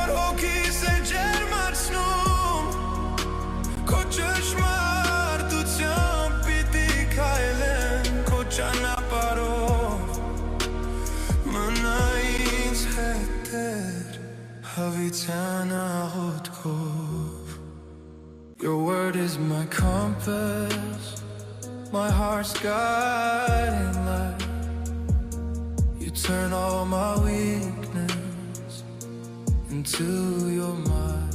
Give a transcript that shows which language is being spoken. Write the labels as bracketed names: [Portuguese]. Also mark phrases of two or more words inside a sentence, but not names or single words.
[Armenian] հոգիս է ջերմացնում Քո ճշմարտությամբ պիտի քայլեմ Քո ճանապարհով Մնա ինձ հետ դեր հավիտյան աղոթքով [English] Your word is my compass My heart's guiding light You turn all my weakness Into your mind